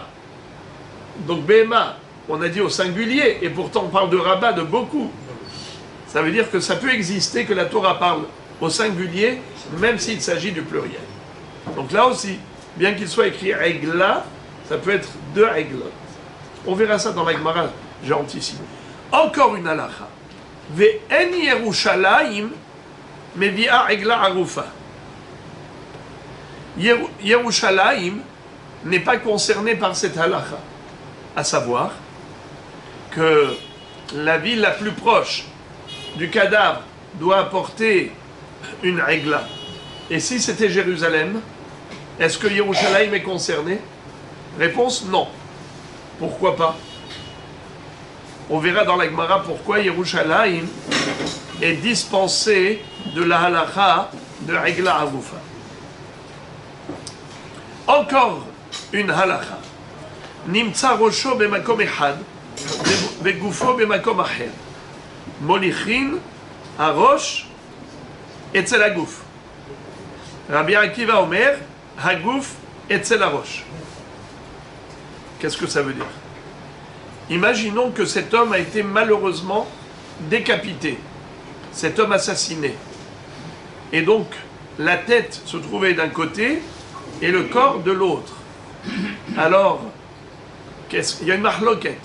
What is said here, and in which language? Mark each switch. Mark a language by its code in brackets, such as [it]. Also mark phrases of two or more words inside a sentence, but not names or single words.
[fr] Donc Behema, on a dit au singulier, et pourtant on parle de Rabba, de beaucoup. Ça veut dire que ça peut exister que la Torah parle au singulier, même s'il s'agit du pluriel. Donc là aussi, bien qu'il soit écrit Régla, ça peut être deux réglotes. On verra ça dans la Gemara, j'ai anticipé. Encore une halakha. [he] ואין ירושלים מביאה עגלה ערופה. [fr] Yerushalayim n'est pas concerné par cette halakha. À savoir que la ville la plus proche du cadavre doit apporter une régla. Et si c'était Jérusalem, est-ce que Yerushalayim est concerné? Réponse non. Pourquoi pas? On verra dans la Gemara pourquoi Yerushalayim est dispensé de la halakha de [he] עגלה ערופה. [fr] Encore une halakha. [he] נמצא ראשו במקום אחד בגופו במקום אחר. מוליכין הראש אצל הגוף. רבי עקיבא אומר הגוף אצל הראש. [fr] Qu'est-ce que ça veut dire? Imaginons que cet homme a été malheureusement décapité, cet homme assassiné. Et donc, la tête se trouvait d'un côté et le corps de l'autre. Alors, il y a une mahloket.